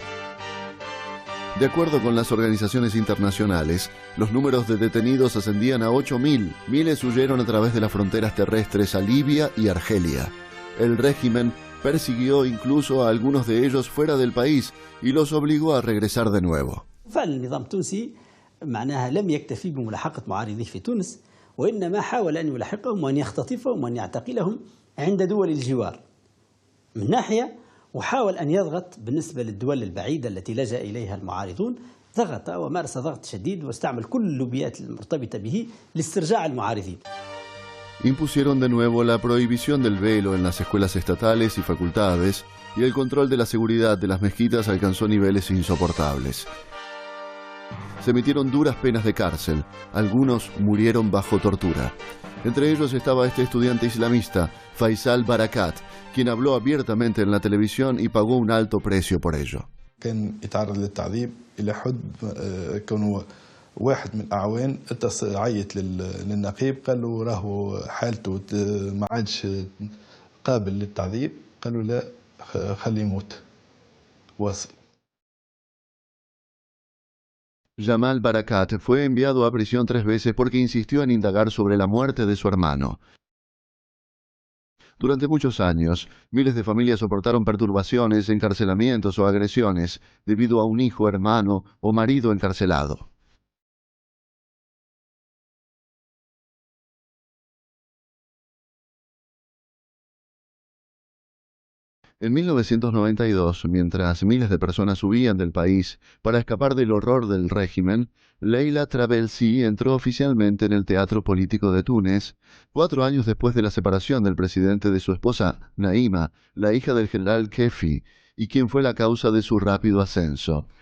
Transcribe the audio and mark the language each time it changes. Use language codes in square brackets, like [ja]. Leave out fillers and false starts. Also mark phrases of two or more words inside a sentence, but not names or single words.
[es] De acuerdo con las organizaciones internacionales, los números de detenidos ascendían a 8.000. Miles huyeron a través de las fronteras terrestres a Libia y Argelia. El régimen persiguió incluso a algunos de ellos fuera del país y los obligó a regresar de nuevo. [ar] النظام التونسي معناها لم يكتفي بملاحقة معارضيه في تونس وإنما حاول أن يلاحقهم وأن يختطفهم وأن يعتقلهم عند دول الجوار من ناحية، وحاول أن يضغط بالنسبة للدول البعيدة التي لجأ إليها المعارضون، ضغط ومارس ضغط شديد واستعمل كل اللوبيات المرتبطة به لاسترجاع المعارضين. [es] Impusieron de nuevo la prohibición del velo en las escuelas estatales y facultades, y el control de la seguridad de las mezquitas alcanzó niveles insoportables. Se emitieron duras penas de cárcel, algunos murieron bajo tortura. Entre ellos estaba este estudiante islamista, Faisal Barakat, quien habló abiertamente en la televisión y pagó un alto precio por ello. [ar] واحد من الأعوان اتصل عيط للنقيب قال له راهو حالته ما عادش قابل للتعذيب، قالوا لا خليه يموت واصل. [es] Jamal Barakat fue enviado a prisión 3 veces porque insistió en indagar sobre la muerte de su hermano. Durante muchos años, miles de familias soportaron perturbaciones, encarcelamientos o agresiones debido a un hijo, hermano o marido encarcelado. En 1992, mientras miles de personas huían del país para escapar del horror del régimen, Leila Trabelsi entró oficialmente en el teatro político de Túnez, 4 años después de la separación del presidente de su esposa, Naima, la hija del general Kefi, y quien fue la causa de su rápido ascenso.